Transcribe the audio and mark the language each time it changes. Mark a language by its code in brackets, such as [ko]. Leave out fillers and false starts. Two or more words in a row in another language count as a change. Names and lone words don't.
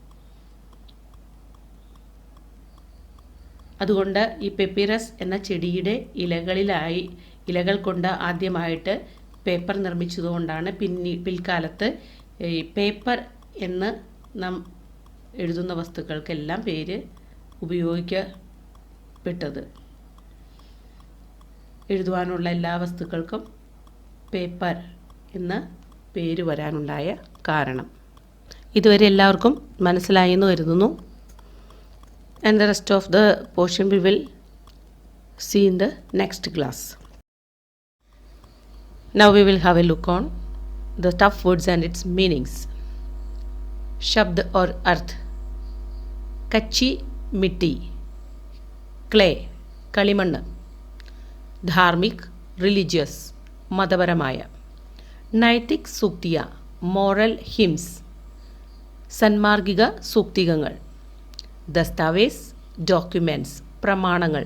[ml] അതുകൊണ്ട് ഈ പെപ്പിറസ് എന്ന ചെടിയുടെ ഇലകൾ കൊണ്ട് ആദ്യമായിട്ട് പേപ്പർ നിർമ്മിച്ചതുകൊണ്ടാണ് പിൽക്കാലത്ത് ഈ പേപ്പർ എന്ന് നാം എഴുതുന്ന വസ്തുക്കൾക്കെല്ലാം പേര് ഉപയോഗിക്കപ്പെട്ടത്. എഴുതുവാനുള്ള എല്ലാ വസ്തുക്കൾക്കും പേപ്പർ എന്ന പേര് വരാനുണ്ടായ കാരണം. ഇതുവരെ എല്ലാവർക്കും മനസ്സിലായി എന്ന് കരുതുന്നു. [en] And the rest of the portion we will see in the next class. Now we will have a look on the tough words and its meanings. [hi] शब्द और अर्थ. कच्ची मिट्टी, [ml] clay, കളിമണ്ണ്. ധാർമ്മിക്, റിലീജിയസ്, മതപരമായ. [hi] नैतिक सूक्तिया, [en] moral hymns, [ml] സന്മാർഗിക സൂക്തികങ്ങൾ. ദസ്താവേസ്, ഡോക്യുമെൻറ്റ്സ്, പ്രമാണങ്ങൾ.